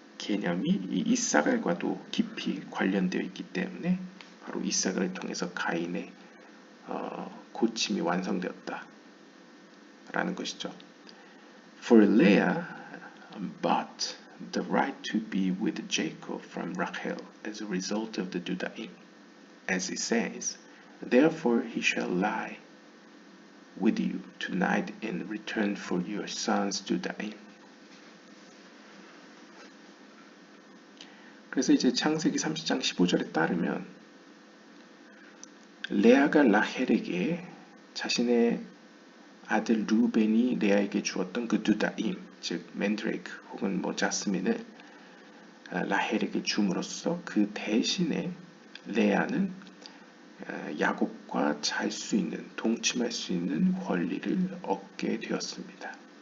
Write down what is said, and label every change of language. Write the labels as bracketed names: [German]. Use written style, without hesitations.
[Korean] 개념이 이 이사갈과도 깊이 관련되어 있기 때문에 바로 이사갈을 통해서 가인의 고침이 완성되었다 라는 것이죠. [English] For Leah bought the right to be with Jacob from Rachel as a result of the Dudaim, as it says, Therefore he shall lie with you tonight in return for your son's Dudaim. [Korean] 그래서 이제 창세기 30장 15절에 따르면 레아가 라헬에게 자신의 아들 루벤이 레아에게 주었던 그 두다임, 즉 맨드레이크 혹은 뭐 자스민을 라헬에게 줌으로써 그 대신에 레아는 야곱과 잘 수 있는, 동침할 수 있는 권리를 얻게 되었습니다.